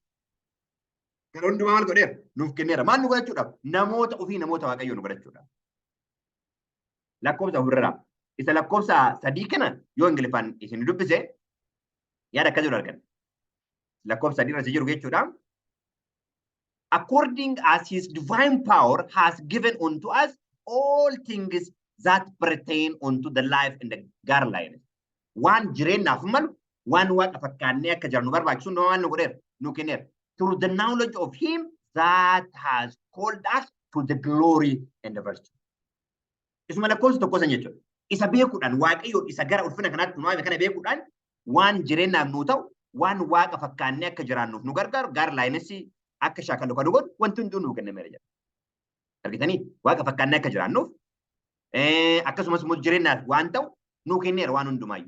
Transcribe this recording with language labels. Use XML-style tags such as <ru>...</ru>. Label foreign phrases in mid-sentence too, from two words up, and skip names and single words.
<om>Kana hundumaa maal godheera? Nuuf kenneera. Maal nu godhachuudhaaf? Namoota ofii namoota waaqayyoo nu godhachuudhaaf. Lakkoofsa ofirraa. Isa lakkoofsa 3 kana yoo Ingiliffaan isin dubbise yaada akka jiru argan. Lakkoofsa 3 irra jiru jechuudha.</om> <en>According as his divine power has given unto us all things that pertain unto the life and the godliness.</en> <om>Waan jireenyaaf malu waan waaqa fakkaannee akka jirru nu barbaachisu waan nu godheera nu kenneera.</om> <en>Through the knowledge of him that has called us to the glory and the virtue.</en> <om>Isuma lakkoofsa tokko san jechuudha. Isa beekuudhaan waaqayyoon isa gara ulfina kanaatti nu waame kana beekuudhaan waan jireenyaaf nu ta'u waan waaqa fakkaannee akka jiraannuuf nu gargaaru godliness akka shaakallu kan nu godhu wanti hunduu nu kennameera jedha. Argitanii waaqa fakkaannee akka jiraannuuf akkasumas immoo jireenyaaf waan ta'u nu kenneera waan hundumaayyuu.</om>